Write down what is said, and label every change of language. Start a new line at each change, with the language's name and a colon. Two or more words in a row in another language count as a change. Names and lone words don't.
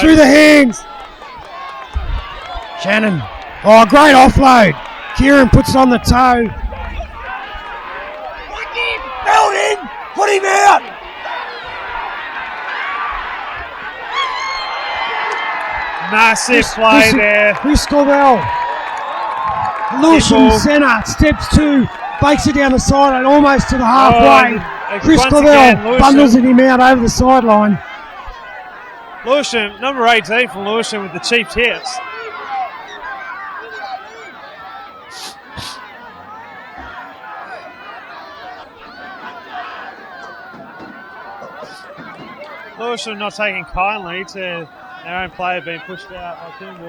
English: Through the hands. Shannon. Oh, great offload. Kieran puts it on the toe. Held him! Put him out! Massive play there. Chris Clavell. Lewisham centre. Steps 2. Bakes it down the sideline almost to the halfway. Chris Clavell bundles it him out over the sideline. Lewisham, number 18 from Lewisham with the cheap tips. Lewisham not taking kindly to their own player being pushed out by Kimball.